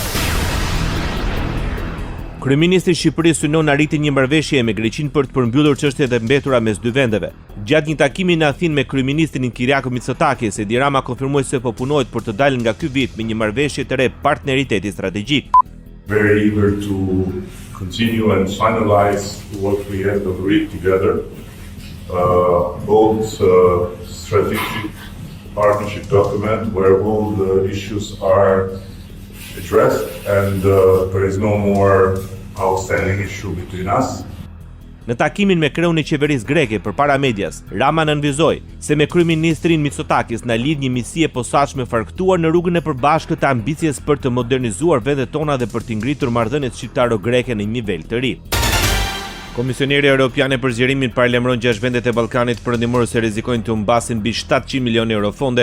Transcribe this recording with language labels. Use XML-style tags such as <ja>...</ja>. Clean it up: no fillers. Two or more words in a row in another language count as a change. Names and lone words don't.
<sq>Kryeministri i Shqipërisë synon arritjen një marrëveshje me Greqinë për të përmbyllur çështjet e mbetura mes dy vendeve. Gjatë një takimi në Athinë me kryeministrin Kyriakos Mitsotakis, Edi Rama konfirmoi se po punohet për të dalë nga ky vit me një marrëveshje të re partneriteti strategjik.</sq> <en>Very eager to continue and finalize what we have agreed together, both strategic partnership document where all the issues are addressed and there is no more outstanding issue between us.</en> <sq>Në takimin me kreun e qeverisë greke përpara medias, Rama nënvizoi se me kryeministrin Mitsotakis na lidh një misi e posaçme farktuar në rrugën e përbashkët të ambicjes për të modernizuar vendet tona dhe për të ngritur marrëdhëniet shqiptaro-greke në një nivel të ri. Komisioneri Evropian për zgjerimin paralajmëron 6 vendet e Ballkanit perëndimor se rrezikojnë të humbasin mbi 700 milionë euro fonde.</sq>